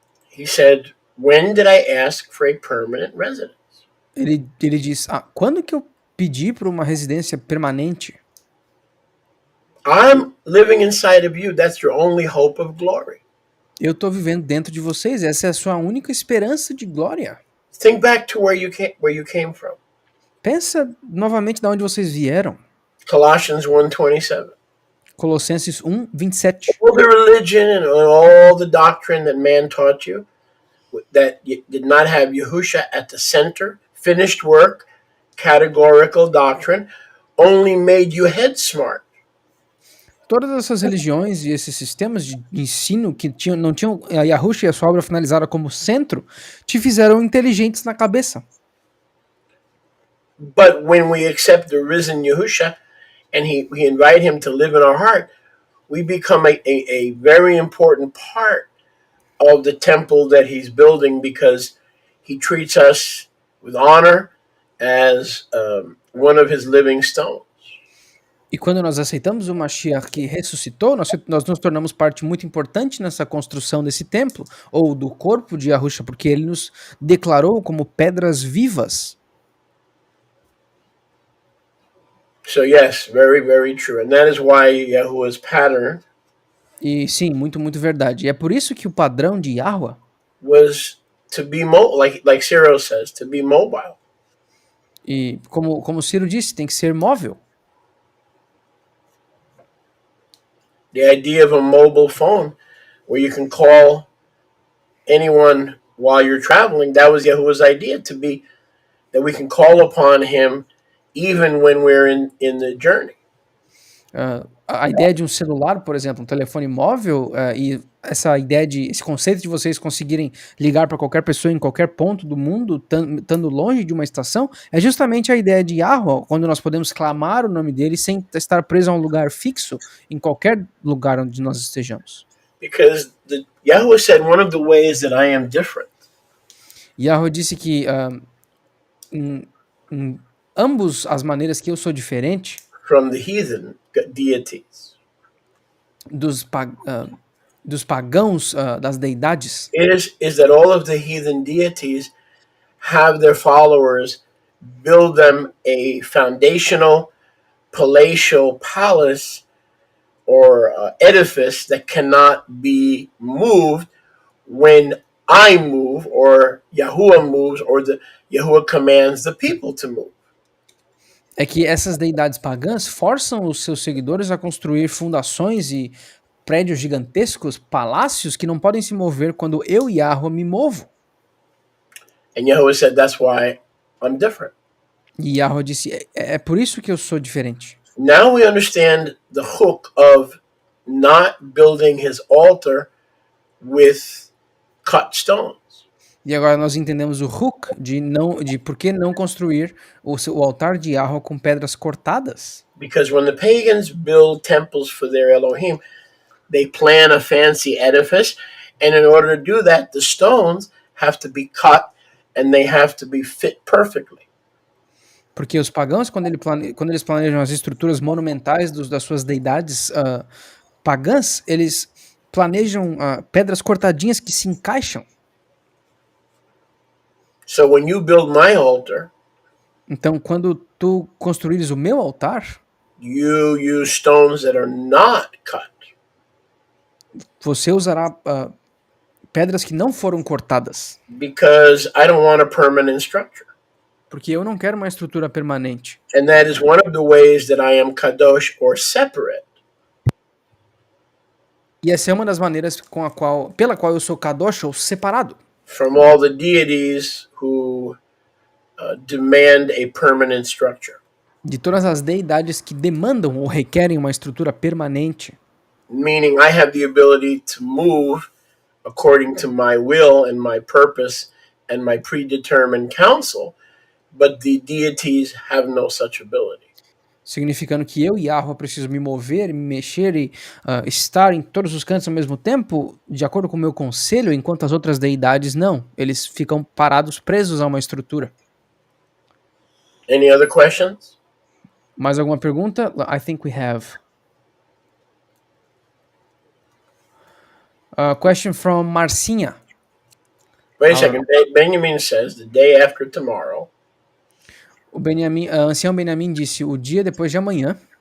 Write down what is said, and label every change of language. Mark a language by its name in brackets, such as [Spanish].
[English] he said, when did I ask for a permanent residence? [Portuguese] ele diz, quando que eu pedi por uma residência permanente? [English] I'm living inside of you. That's your only hope of glory. [Portuguese] Eu tô vivendo dentro de vocês, essa é a sua única esperança de glória. [English] Think back to where you came from. [Portuguese] Pensa novamente de onde vocês vieram. [English] Colossians 1:27. [Portuguese] Colossenses 1, 27. [English] All the religion and all the doctrine that man taught you that did not have Yahusha at the center, finished work, categorical doctrine, only made you head smart. [Portuguese] Todas essas religiões e esses sistemas de ensino que não tinham a Yahusha e a sua obra finalizada como centro, te fizeram inteligentes na cabeça. [English] But when we accept the risen Yahusha and we invite him to live in our heart, we become a very important part of the temple that he's building because he treats us with honor as one of his living stones. [Portuguese] E quando nós aceitamos o Mashiach que ressuscitou, nós nos tornamos parte muito importante nessa construção desse templo, ou do corpo de Yahusha, porque ele nos declarou como pedras vivas. [English] So yes, very, very true. And that is why Yahuwah's pattern [Portuguese] E sim, muito, muito verdade. E é por isso que o padrão de Yahweh [English] was to be like Cyril says, to be mobile. [Portuguese] e como Ciro disse, tem que ser móvel. [English] The idea of a mobile phone where you can call anyone while you're traveling, that was Yahuwah's idea, to be that we can call upon him even when we're in the journey. [Portuguese] A ideia de um celular, por exemplo, um telefone móvel, e esse conceito de vocês conseguirem ligar para qualquer pessoa em qualquer ponto do mundo, estando longe de uma estação, é justamente a ideia de Yahweh, quando nós podemos clamar o nome dele sem estar preso a um lugar fixo em qualquer lugar onde nós estejamos. [English] Because Yahweh said one of the ways that I am different. [Portuguese] Yahweh disse que em ambos as maneiras que eu sou diferente [English] From the heathen deities [Portuguese] dos pagãos, das deidades, [English] is that all of the heathen deities have their followers build them a foundational palatial palace or edifice that cannot be moved when I move or Yahuwah moves or Yahuwah commands the people to move. [Portuguese] é que essas deidades pagãs forçam os seus seguidores a construir fundações e prédios gigantescos, palácios que não podem se mover quando eu, Yahweh, me movo. [English] And Yahuwah said, that's why I'm different. [Portuguese] E Yahweh disse, é por isso que eu sou diferente. [English] Now we understand the hook of not building his altar with cut stones. [Portuguese] E agora nós entendemos o hook de por que não construir o altar de Yahweh com pedras cortadas. [English] Because when the pagans build temples for their Elohim, they plan a fancy edifice, and in order to do that, the stones have to be cut and they have to be fit perfectly. [Portuguese] Porque os pagãos, quando eles planejam as estruturas monumentais das suas deidades pagãs, eles planejam pedras cortadinhas que se encaixam. [English] So when you build my altar, [Portuguese] então quando tu construires o meu altar, [English] you use stones that are not cut. [Portuguese] Você usará pedras que não foram cortadas. [English] Because I don't want a permanent structure. [Portuguese] Porque eu não quero uma estrutura permanente. [English] And that is one of the ways that I am kadosh or separate. [Portuguese] E essa é uma das maneiras pela qual eu sou kadosh ou separado. [English] From all the deities who demand a permanent structure. [Portuguese] De todas as deidades que demandam ou requerem uma estrutura permanente. [English] Meaning I have the ability to move according to my will and my purpose and my predetermined counsel, but the deities have no such ability. [Portuguese] Significando que eu, Yahweh, preciso me mover, me mexer e estar em todos os cantos ao mesmo tempo, de acordo com o meu conselho, enquanto as outras deidades não. Eles ficam parados, presos a uma estrutura. [English] Any other questions? [Portuguese] Mais alguma pergunta? [English] I think we have. A question from Marcinha. Wait a second. Benjamin says the day after tomorrow [Portuguese] O Benjamin, ancião Benjamin disse o dia depois de amanhã.